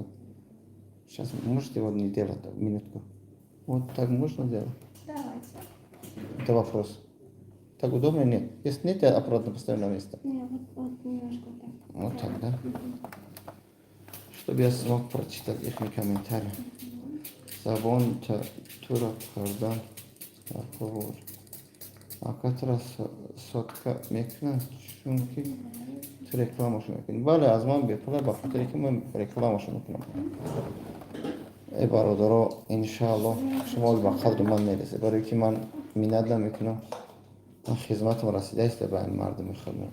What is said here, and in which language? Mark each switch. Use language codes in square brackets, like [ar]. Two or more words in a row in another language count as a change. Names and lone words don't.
[ru] Сейчас можете вот не делать, минутку. Вот так можно делать? Давайте. Это вопрос. Так удобно? Нет. Если нет, я обратно поставлю на место. Не, вот немножко так. Вот так, да? Чтобы я смог прочитать их комментарии. [tg] Забон тура кардан разговор. [ru] А которая сотка [tg] мекна, чунки рекламашу мекна. Бале, аз ман бепуле ба хотире ки ман рекламашу мекунам. Бародаро, иншааллоҳ шумо ба қадри ман мерасед. Барои ки ман миннат намекунам. Ман хизматам расидаист ба ин мардуми хидмат.